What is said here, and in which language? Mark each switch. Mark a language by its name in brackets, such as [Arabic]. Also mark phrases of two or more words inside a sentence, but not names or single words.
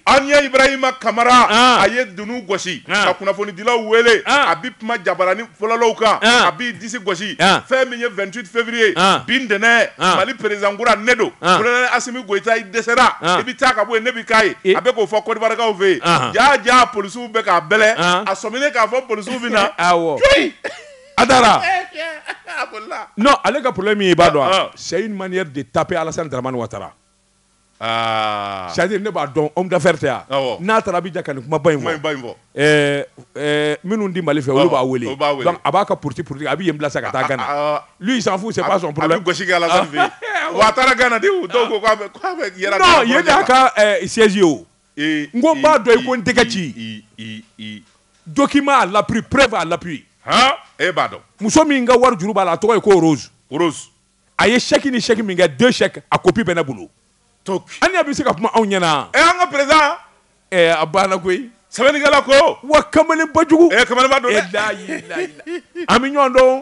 [Bambara] Aniya Ibrahima Kamara a ye dunu gosi ka kunnafonidilaw wele a bi kuma jabarani fɔlɔlaw kan a bi disi gosi fɛn min ye 28 février bi ntɛnɛn Mali président kura ne don colonel Asimi Goïta i dɛsɛra i bi taa ka bɔ yen ne bi k'a ye a bɛ k'o fɔ Côte d'Ivoirekaw fɛ yen jaa polisiw bɛ k'a bɛlɛ a sɔminen k'a fɔ polisiw bɛ na coyi a taara non ale ka problème ye i b'a dɔn [French] c'est une manière de taper [Bambara] Alassane Dramane Ouattara c'est-à-dire ne b'a dɔn [French] homme d'affaires [Bambara] tɛ yan n'a taara Abidjan ka nin kumaba in fɔ minnu di Mali fɛ olu b'a wele donc a b'a ka politique a bɛ yen bila sa ka taa Ghana [French] lui il s'en fout c'est pas son problème [Bambara] a bɛ gosi kɛ Alassane fɛ yen wa a taara Ghana de dɔw ko k'a bɛ yɛrɛ non yen de y'a ka siège ye o n ko n b'a dɔn i ko n tɛgɛ ci [French] document à l'appui preuve à l'appui [Bambara] e b'a dɔn muso min ka wari juru b'a la a tɔgɔ ye ko Rose a ye chèque ni chèque min kɛ 2 chèques a copie bɛ ne bolo an bɛ se ka kuma anw ɲɛna an ka président a banna koyi sɛbɛnnikɛla ko wa kamalenbajugu kamalenba don dɛ an bɛ ɲɔgɔn dɔn